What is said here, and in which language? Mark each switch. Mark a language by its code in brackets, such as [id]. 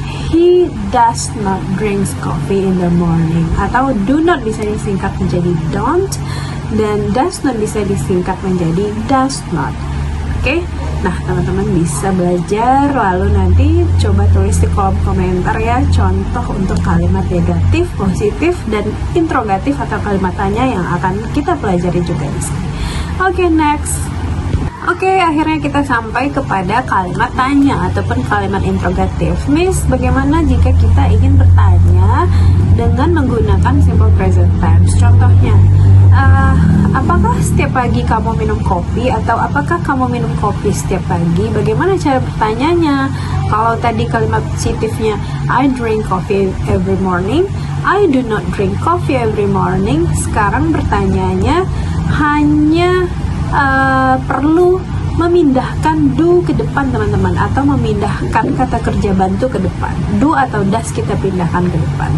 [en] He does not drink coffee in the morning. [id] Atau do not bisa disingkat menjadi don't, dan does not bisa disingkat menjadi does not. Oke, nah teman-teman bisa belajar, lalu nanti coba tulis di kolom komentar ya contoh untuk kalimat negatif, positif, dan interrogatif atau kalimat tanya yang akan kita pelajari juga di sini. Oke, next. Oke, akhirnya kita sampai kepada kalimat tanya ataupun kalimat interrogatif. Miss, bagaimana jika kita ingin bertanya dengan menggunakan simple present tense? Contohnya, apakah setiap pagi kamu minum kopi? Atau apakah kamu minum kopi setiap pagi? Bagaimana cara bertanyanya? Kalau tadi kalimat positifnya [en] I drink coffee every morning, I do not drink coffee every morning. [id] Sekarang bertanyanya hanya perlu memindahkan do ke depan teman-teman, atau memindahkan kata kerja bantu ke depan. Do atau does kita pindahkan ke depan.